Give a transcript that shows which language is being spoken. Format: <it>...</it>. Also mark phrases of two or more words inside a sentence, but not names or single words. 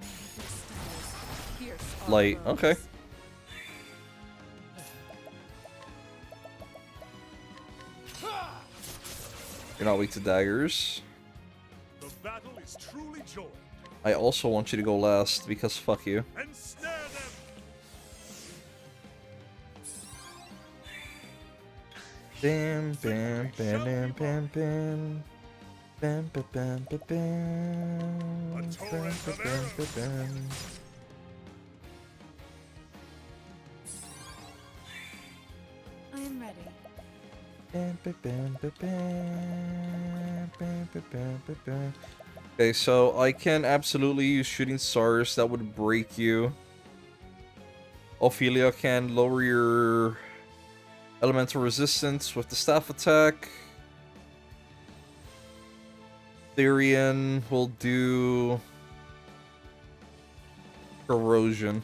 <en>Light, okay. You're not weak to daggers. The battle is truly joined. I also want you to go last, because fuck you. And snare them! Bam, bam, bam, bam, bam, bam. Bam, bam, bam, bam, bam. Bam, bam, bam, bam, bam. I am ready. Bam, bam, bam, bam, bam. Bam, bam, bam, bam, bam. Okay, so I can absolutely use shooting stars. That would break you. Ophelia can lower your elemental resistance with the staff attack. Therian will do corrosion.</en>